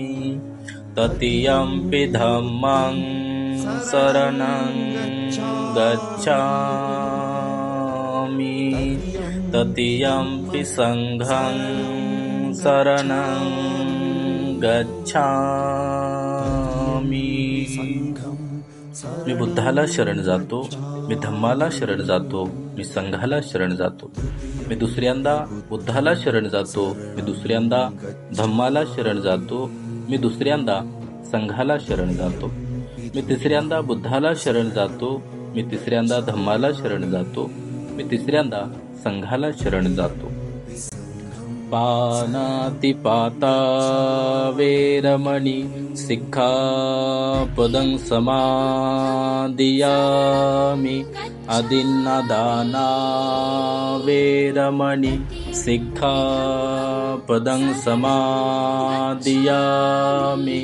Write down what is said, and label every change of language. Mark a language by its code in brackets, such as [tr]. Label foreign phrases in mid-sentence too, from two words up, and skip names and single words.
[pi] तृतीयंपि धम्मं शरणं गच्छामि। तृतीयंपि संघं शरणं गच्छामि। [mr] मी बुद्धाला शरण जातो, मी धम्माला शरण जातो, मी संघाला शरण जातो। मी दुसऱ्यांदा बुद्धाला शरण जातो, मी दुसऱ्यांदा धम्माला शरण जातो, मी दुसऱ्यांदा संघाला शरण जातो। मी तिसऱ्यांदा बुद्धाला शरण जातो, मी तिसऱ्यांदा धम्माला शरण जातो, मी तिसऱ्यांदा संघाला शरण जातो। [pi] पानातिपाता वेरमणि सिक्खापदं समादियामि। अदिन्नदाना वेरमणि सिक्खापदं समादियामि।